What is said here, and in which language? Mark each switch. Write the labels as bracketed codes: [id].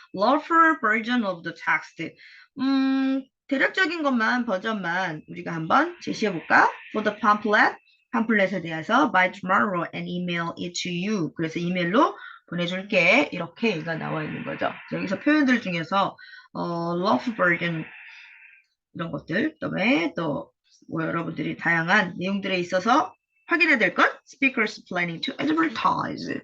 [en] rough version of the text. [ko] 대략적인 것만 버전만 우리가 한번 제시해 볼까? [en] For the pamphlet, [ko] 팜플렛에 대해서 [en] by tomorrow and email it to you. [ko] 그래서 이메일로 보내줄게. 이렇게 얘기가 나와 있는 거죠. 여기서 표현들 중에서 rough version 이런 것들, 그다음에 또 뭐 여러분들이 다양한 내용들에 있어서 확인해야 될 것, [en] speakers planning to advertise.